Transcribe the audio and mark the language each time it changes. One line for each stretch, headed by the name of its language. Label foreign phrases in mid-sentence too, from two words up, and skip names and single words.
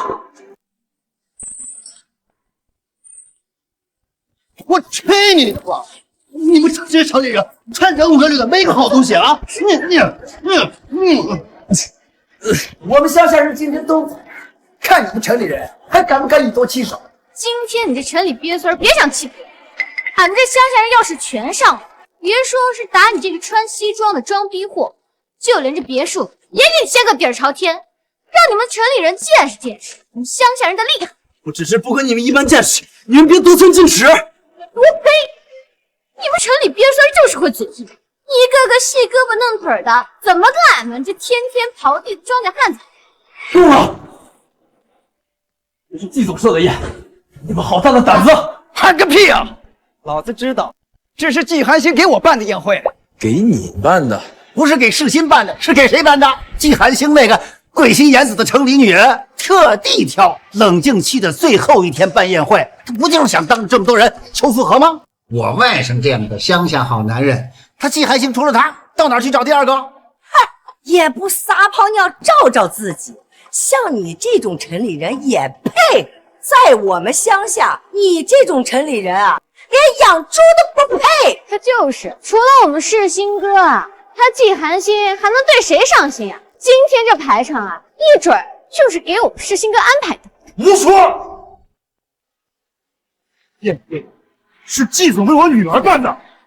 Chinese: 我吹你的吧！你们这些城里人穿人五人六的，没个好东西啊！我們鄉下人今天都在，看你們城里人還敢不敢以多欺少？今天你這城裡鱉孫兒別想欺負我！俺們這鄉下人要是全上了，別說是打你這個穿西裝的裝逼貨，就連這別墅也給你掀個底兒朝天，讓你們城裡人見識見識我們鄉下人的厲害。我只是不跟你們一般見識，你們別得寸進尺。我呸！你們城裡鱉孫兒就是會嘴硬，一個個細胳膊嫩腿的，怎麼跟俺們這天天刨地的莊稼漢子？夠了！這是季總設的宴，你們好大的膽子！喊個屁啊！老子知道，這是季寒星給我辦的宴會。給你辦的？不是給世新辦的，是給誰辦的？季寒星那個貴心顏子的城裡女人，特地挑冷靜期的最後一天辦宴會，他不就是想當着這麼多人求復合嗎？我外甥這樣的鄉下好男人，他季寒星除了他，到哪兒去找第二個？嗨，也不撒泡尿照照自己，像你這種城裡人也配？在我們鄉下，你這種城裡人啊，連養豬都不配。他就是，除了我們世新哥啊，他季寒星還能對誰上心啊？今天這排場啊，一準就是給我們世新哥安排的。胡說！宴會是季總為我女兒辦的。